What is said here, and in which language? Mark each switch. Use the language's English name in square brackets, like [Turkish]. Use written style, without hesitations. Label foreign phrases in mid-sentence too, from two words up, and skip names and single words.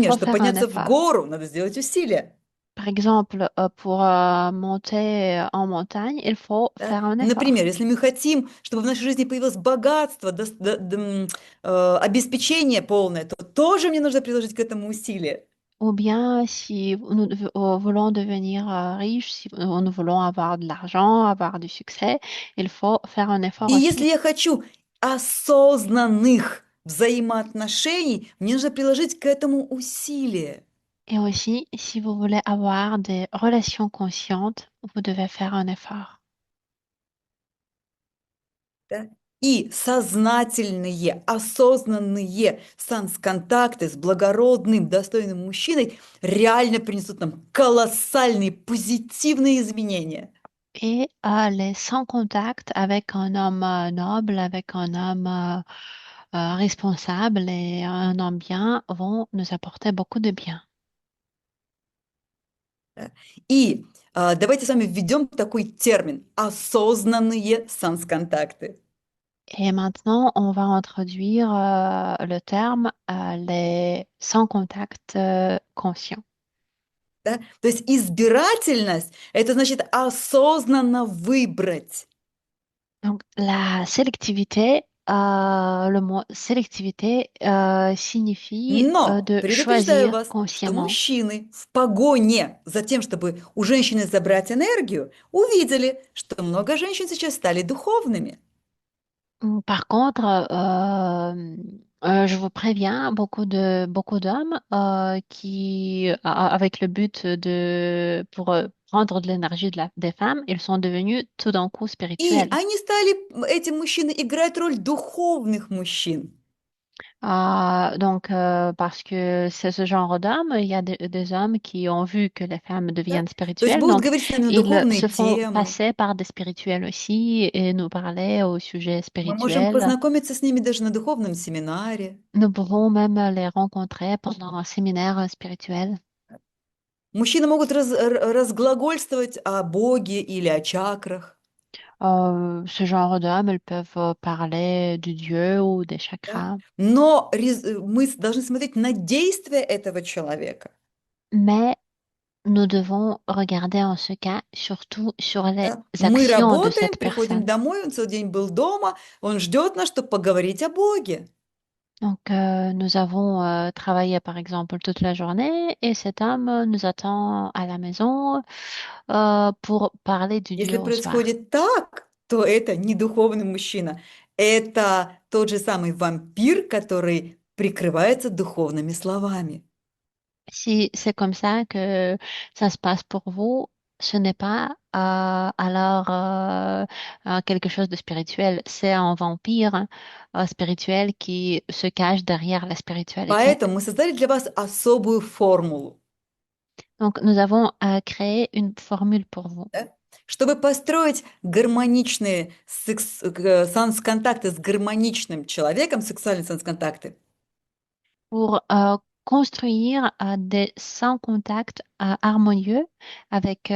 [Russian] Например, [French] faut [Russian] чтобы [French] faire un [Russian] подняться в [French] effort. [Russian] гору, надо сделать усилия. [French] Par exemple, pour monter en montagne, il faut [Russian] Да? [French] faire un effort. [Russian] Например, если мы хотим, чтобы в нашей жизни появилось богатство, обеспечение полное, то тоже мне нужно приложить к этому усилия. [French] Ou bien, si nous voulons devenir riches, si nous voulons avoir de l'argent, avoir du succès, il faut faire un effort [Russian] И если [French] aussi. [Russian] я хочу осознанных взаимоотношений, мне нужно приложить к этому усилия. [French] Et aussi, si vous voulez avoir des relations conscientes, vous devez faire un effort. [Russian] Да? И сознательные, осознанные контакты с благородным, достойным мужчиной реально принесут нам колоссальные позитивные изменения. [French] Et les sans contact avec un homme noble, avec un homme responsable et un homme bien vont nous apporter beaucoup de bien. [Russian] Да? И давайте с вами введем такой термин – осознанные контакты. [French] Et maintenant, on va introduire le terme les sans contact conscient. [Russian] Да? То есть избирательность– это значит осознанно выбрать. [French] Donc, la sélectivité, le mot sélectivité signifie [Russian] Но [French] de [Russian] предупреждаю [French] choisir [Russian] вас, что [French] consciemment. [Russian] мужчины в погоне за тем, чтобы у женщины забрать энергию, увидели, что много женщин сейчас стали духовными. [French] Par contre, je vous préviens, beaucoup d'hommes avec le but pour prendre de l'énergie des femmes, ils sont devenus tout d'un coup [Russian] И [French] spirituels. [Russian] они стали, эти мужчины, играть роль духовных мужчин. [French] Parce que c'est ce genre d'hommes, il y a des hommes qui ont vu que les femmes [Russian] Да? [French] deviennent [Russian] То есть [French] spirituelles, [Russian] будут [French] donc [Russian] говорить с нами на [French] ils [Russian] духовные [French] se font [Russian] темы. [French] passer par des spirituels aussi et nous parler au sujet [Russian] Мы можем [French] spirituel. [Russian] познакомиться с ними даже на духовном семинаре. [French] Nous pouvons même les rencontrer pendant un séminaire spirituel. [Russian] Мужчины могут разглагольствовать о Боге или о чакрах. [French] Ce genre d'hommes, ils peuvent parler du Dieu ou des [Russian] Да? [French] chakras, [Russian] Но мы должны смотреть на действия этого человека. [French] mais nous devons regarder en ce cas surtout sur les [Russian] Да? Мы [French] actions de [Russian] работаем, [French] cette [Russian] приходим [French] personne. [Russian] домой, он целый день был дома, он ждет нас, чтобы поговорить о Боге. [French] Donc, nous avons travaillé, par exemple, toute la journée et cet homme nous attend à la maison pour parler du [Russian] Если [French] Dieu au soir. [Russian] происходит так, то это не духовный мужчина. Это тот же самый вампир, который прикрывается духовными словами. [French] Si c'est comme ça que ça se passe pour vous, ce n'est pas quelque chose de spirituel, c'est un vampire spirituel qui se cache derrière la spiritualité. [Russian] Поэтому мы создали для вас особую формулу. [French] Donc, nous avons créé une formule pour vous. [Russian] Да? Чтобы построить гармоничные контакты с гармоничным человеком, сексуальные контакты, [French] Pour construire des sans contact harmonieux avec